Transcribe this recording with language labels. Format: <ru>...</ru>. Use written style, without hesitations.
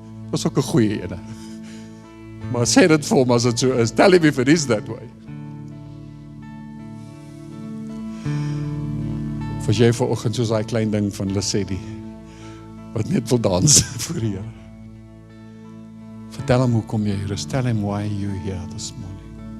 <af>Dat is ook 'n goeie ene. Maar sê dit vir hom as dit so is.</af> <en>Tell him if it is that way.</en> <af>Vir jy vanoggend soos daai klein ding van Lesedi wat net wil dans vir die Here. Vertel hom hoekom jy hier is.</af> <en>Tell him why you here this morning.</en>